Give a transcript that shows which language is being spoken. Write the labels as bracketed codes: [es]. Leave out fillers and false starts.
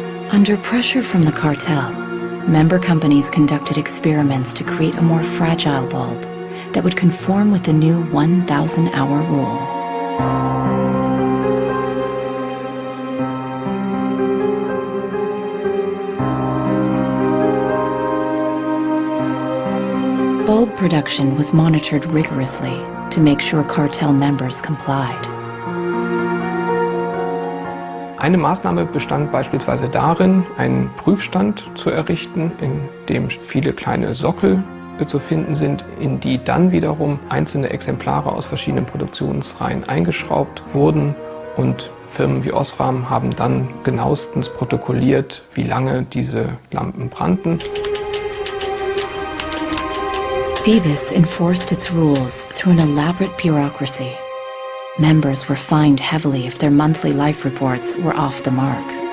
[en] Under pressure from the cartel, member companies conducted experiments to create a more fragile bulb that would conform with the new 1,000-hour rule. Bulb production was monitored rigorously to make sure cartel members complied. [de] Eine Maßnahme bestand beispielsweise darin, einen Prüfstand zu errichten, in dem viele kleine Sockel zu finden sind, in die dann wiederum einzelne Exemplare aus verschiedenen Produktionsreihen eingeschraubt wurden, und Firmen wie Osram haben dann genauestens protokolliert, wie lange diese Lampen brannten. [en] Phoebus enforced its rules through an elaborate bureaucracy. Members were fined heavily if their monthly life reports were off the mark.